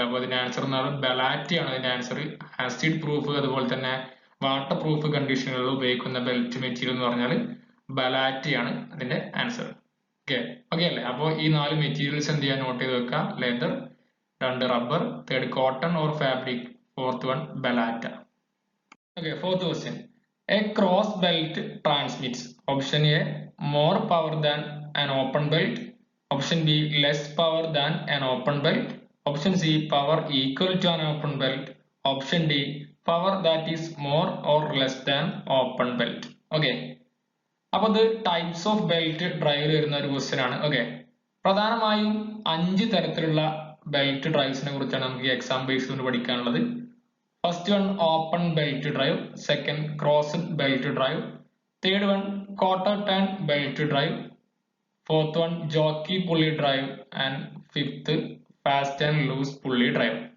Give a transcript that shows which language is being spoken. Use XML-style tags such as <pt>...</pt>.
<ml>അപ്പൊ അതിന്റെ ആൻസർ എന്ന് പറയുന്നത് ബലാറ്റയാണ്. അതിന്റെ ആൻസർ ആസിഡ് പ്രൂഫ് അതുപോലെ തന്നെ വാട്ടർ പ്രൂഫ് കണ്ടീഷനുകളിൽ ഉപയോഗിക്കുന്ന ബെൽറ്റ് മെറ്റീരിയൽ എന്ന് പറഞ്ഞാൽ ബലാറ്റയാണ് അതിന്റെ ആൻസർ. ഓക്കെ, ഓക്കെ അല്ലേ? അപ്പോൾ ഈ 4 മെറ്റീരിയൽസ് എന്ത് ചെയ്യാൻ നോട്ട് ചെയ്ത് വെക്കുക? Leather, 2 rubber, 3 cotton or fabric, 4th one ബലാറ്റ.</ml> <en>Okay, 4th question, a cross belt transmits. Option A more power than an open belt, option B less power than an open belt, option C power equal to an open belt, option D power that is more or less than open belt.</en> <ml>Okay, അപ്പൊ ഇത് types of belt drive വരുന്ന ഒരു question ആണ്. Okay, പ്രധാനമായും 5 തരത്തിലുള്ള belt ഡ്രൈവ്സിനെ കുറിച്ചാണ് നമുക്ക് ഈ എക്സാം ബേസ് കൊണ്ട് പഠിക്കാനുള്ളത്. First one open belt drive, second crossed belt drive, third one quarter turn belt drive, fourth one jockey പുള്ളി drive and fifth fast and loose പുള്ളി ഡ്രൈവ്.</ml>